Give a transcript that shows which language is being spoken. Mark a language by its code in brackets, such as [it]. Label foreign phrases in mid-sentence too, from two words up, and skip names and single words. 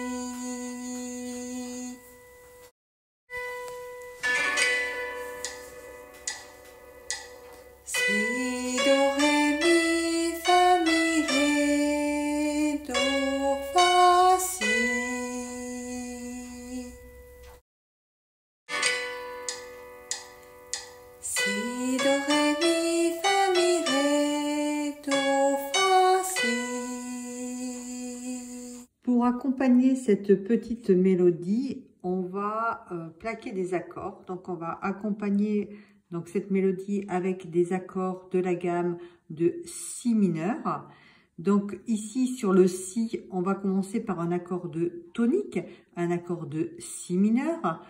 [fr] Si, Do, Ré, Mi, Fa, Mi, Ré, Do, Fa, Si. Si, Do, Ré, Mi, Fa, Mi, Ré, Do, Fa, Si. Pour accompagner cette petite mélodie, on va plaquer des accords. Donc on va accompagner cette mélodie avec des accords de la gamme de Si mineur. Donc ici sur le Si, on va commencer par un accord de tonique, un accord de Si mineur.